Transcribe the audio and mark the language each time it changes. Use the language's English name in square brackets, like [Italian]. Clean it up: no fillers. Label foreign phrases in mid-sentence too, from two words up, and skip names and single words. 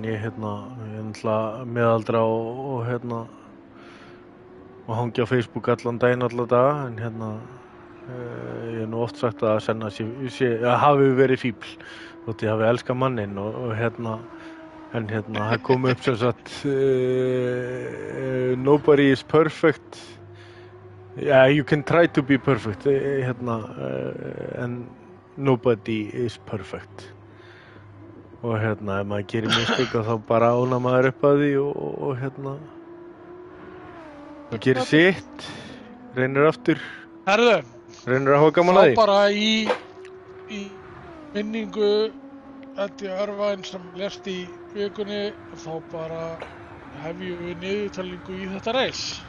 [Icelandic] Ég náttúrulega meðaldra og hangi á Facebook allan daginn alla daga en ég hef nú oft sagt að Senna hafi verið fíbl þótt ég hafi elskað manninn og það kom upp sem sagt [English] nobody is perfect. Yeah, you can try to be perfect and nobody is perfect. [Icelandic] Og ef maður gerir mistök þá bara ánar maður upp að því og gerir sitt, reynir aftur. Herðu, reynir að hafa gaman að því. Þá bara í minningu Eddi Örvæn sem lést í vikunni, þá bara hefjum við niðurtalningu í þetta reis.